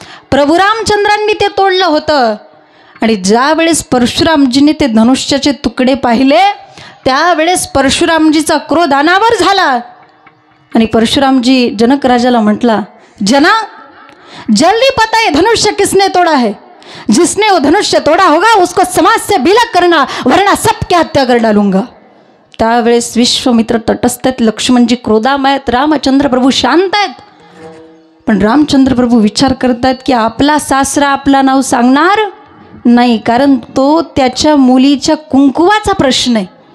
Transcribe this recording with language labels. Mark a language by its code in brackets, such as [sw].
[mr] प्रभू रामचंद्रांनी ते तोडलं होतं. आणि ज्या वेळेस परशुरामजीने ते धनुष्याचे तुकडे पाहिले त्यावेळेस परशुरामजीचा क्रोध अनावर झाला आणि परशुरामजी जनक राजाला म्हटला, [hi] जना जल्दी पता है धनुष्य किसने तोड़ा है? जिसने वो धनुष्य तोड़ा होगा उसको समाज से विलग करना, वरना सबकी हत्या कर डालूंगा. [mr] त्यावेळेस विश्वामित्र तटस्थ आहेत, लक्ष्मणजी क्रोधामय आहेत, रामचंद्र प्रभू शांत आहेत. पण रामचंद्र प्रभू विचार करतात की आपला सासरा आपला नाव सांगणार नाही, कारण तो त्याच्या मुलीच्या कुंकुवाचा प्रश्न आहे.